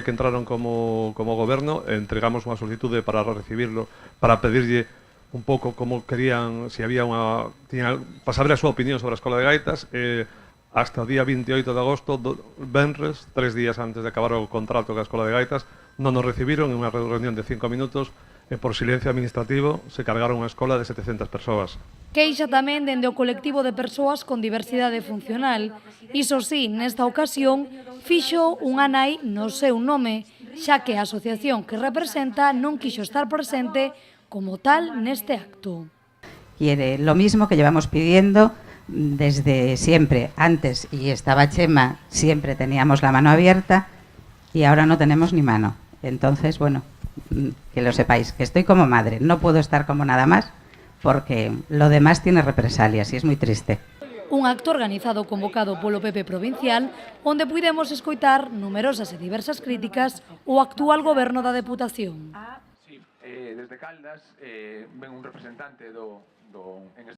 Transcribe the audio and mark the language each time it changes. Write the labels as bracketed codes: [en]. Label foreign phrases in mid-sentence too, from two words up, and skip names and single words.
[gl] que entraron como goberno, entregamos unha solicitude para recibirlo, para pedirlle un pouco como querían, se había para saber a súa opinión sobre a escola de gaitas, hasta o día 28 de agosto, venres, 3 días antes de acabar o contrato ca Escola de Gaitas, non nos recibiron en unha reunión de 5 minutos e por silencio administrativo [es] se cargaron [gl] unha escola de 700 persoas. Queixa tamén dende o colectivo de persoas con diversidade funcional. Iso sí, nesta ocasión, fixo unha nai no seu nome, xa que a asociación que representa non quixo estar presente como tal neste acto. [es] Quiere lo mismo que llevamos pidiendo desde siempre. Antes, y estaba Chema, siempre teníamos la mano abierta y ahora no tenemos ni mano. Entonces, bueno, que lo sepáis, que estoy como madre, no puedo estar como nada más porque lo demás tiene represalias y es muy triste. [gl] Un acto organizado convocado polo PP provincial onde puidemos escoitar numerosas e diversas críticas ao actual goberno da Deputación. Sí, desde Caldas ven un representante